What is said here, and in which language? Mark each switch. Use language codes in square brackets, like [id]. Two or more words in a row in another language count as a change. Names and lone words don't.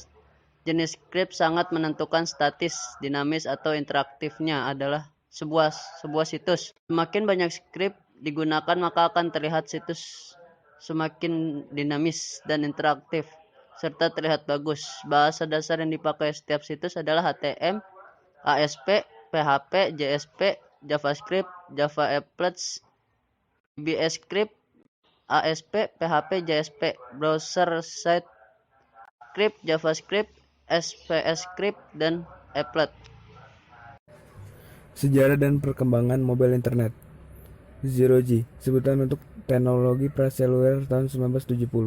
[id] Jenis skrip sangat menentukan statis, dinamis, atau interaktifnya adalah sebuah situs. Semakin banyak skrip digunakan, maka akan terlihat situs semakin dinamis dan interaktif, serta terlihat bagus. Bahasa dasar yang dipakai setiap situs adalah HTML, ASP, PHP, JSP, JavaScript, Java Applets, VBScript, ASP, PHP, JSP, [en] browser site script, [id] JavaScript, SPScript, dan Applet. Sejarah dan perkembangan [en] mobile internet. [id] 0G, sebutan untuk teknologi praseluler tahun 1970.